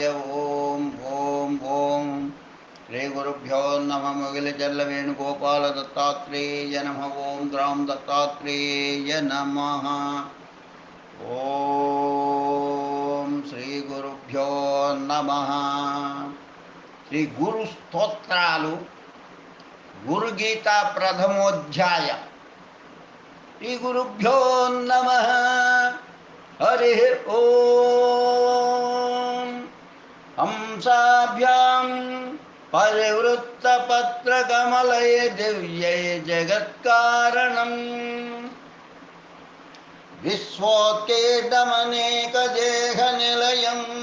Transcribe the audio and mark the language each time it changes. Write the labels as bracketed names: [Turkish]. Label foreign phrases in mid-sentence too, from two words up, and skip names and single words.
[Sanskrit] ओम ओम ओम श्री गुरुभ्यो नमः। मुगिलचल्लवेणुगोपाल दत्तात्रेय नमः। ओम द्रां दत्तात्रेय नमः। ओम श्री गुरुभ्यो नमः। [Telugu] శ్రీ గురు స్తోత్రాలు గురు గీత ప్రథమోధ్యాయ. [Sanskrit] శ్రీ గురుభ్యో నమ. హరి ఓం. హంసాభ్యాం పరివృత్త పత్రకమలయ దివ్యై జగత్కారణం విశ్వోత్కేటమనేకదేహ నిలయం